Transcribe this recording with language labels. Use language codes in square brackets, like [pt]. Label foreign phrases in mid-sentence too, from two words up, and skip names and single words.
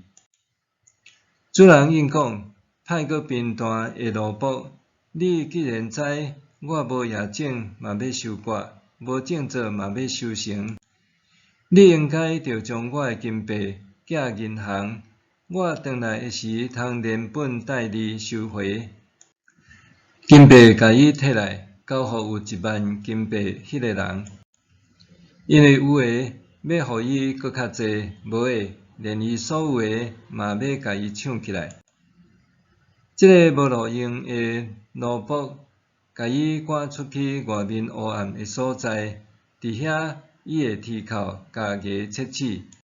[nan] 主人应讲：歹阁贫惰的奴仆，你既然知我无业种嘛要收割，无种作嘛要收成，你应该着将我的金币寄银行，我转来的时通连本带利收回。金币甲伊摕来，交互有10000金币迄个人，因为有诶要互伊搁较济，无诶连伊所有诶嘛要甲伊抢起来。这个无路用诶奴仆，甲伊赶出去外面黑暗诶所在，伫遐伊会啼哭，家己切齿。